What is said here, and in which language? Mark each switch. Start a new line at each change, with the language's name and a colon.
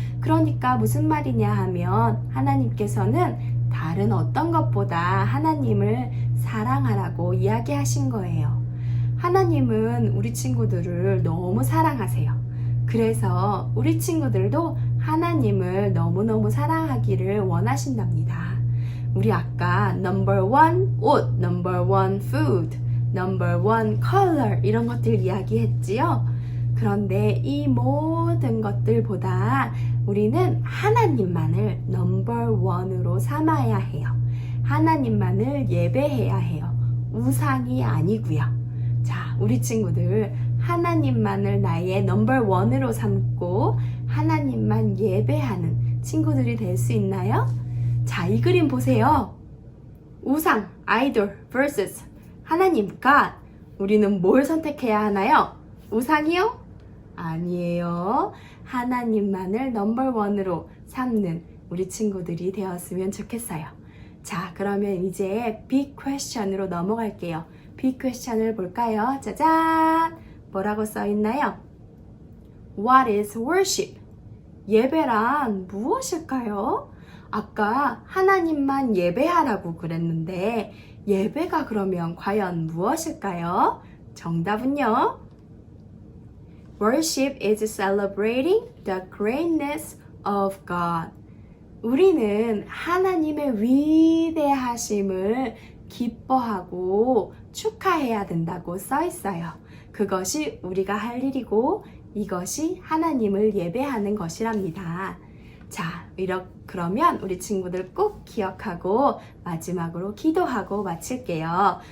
Korean: 그러니까 무슨 말이냐 하면 하나님께서는 다른 어떤 것보다 하나님을 사랑하라고 이야기하신 거예요. 하나님은 우리 친구들을 너무 사랑하세요. 그래서 우리 친구들도 하나님을 너무너무 사랑하기를 원하신답니다. 우리 아까
English: number one
Korean: 옷,
English: number one food, number one color
Korean: 이런 것들 이야기했지요. 그런데 이 모든 것들보다 우리는 하나님만을 넘버 원으로 삼아야 해요. 하나님만을 예배해야 해요. 우상이 아니고요. 자, 우리 친구들 하나님만을 나의 넘버 원으로 삼고 하나님만 예배하는 친구들이 될 수 있나요? 자, 이 그림 보세요. 우상, 아이돌 vs 하나님, God. 우리는 뭘 선택해야 하나요? 우상이요? 아니에요. 하나님만을 넘버 원으로 삼는 우리 친구들이 되었으면 좋겠어요. 자, 그러면 이제 빅 퀘스천으로 넘어갈게요. 빅 퀘스천을 볼까요? 짜잔! 뭐라고 써있나요?
English: What is worship?
Korean: 예배란 무엇일까요? 아까 하나님만 예배하라고 그랬는데 예배가 그러면 과연 무엇일까요? 정답은요?
English: Worship is celebrating the greatness of God.
Korean: 우리는 하나님의 위대하심을 기뻐하고 축하해야 된다고 써 있어요. 그것이 우리가 할 일이고 이것이 하나님을 예배하는 것이랍니다. 자, 그러면 우리 친구들 꼭 기억하고 마지막으로 기도하고 마칠게요.